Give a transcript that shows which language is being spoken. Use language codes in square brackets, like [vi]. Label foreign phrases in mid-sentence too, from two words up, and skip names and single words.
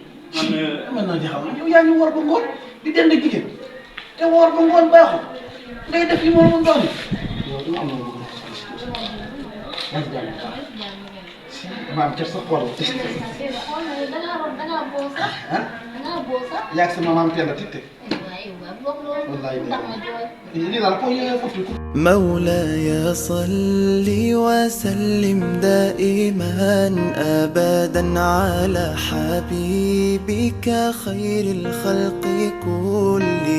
[wo] man naa jaxal yow yaa ngi woor ba ngoon di dend ak jigéen te woor ba ngoon baaxul ngay def yi moom doon yow dama am na lu bëgg yaa ngi jàmm dama am kersa xool yaa ngi sama maam teel a titte wallaay lii daal ko yee foofu [ar] مولاي صل وسلم دائما أبدا على حبيبك خير الخلق كلهم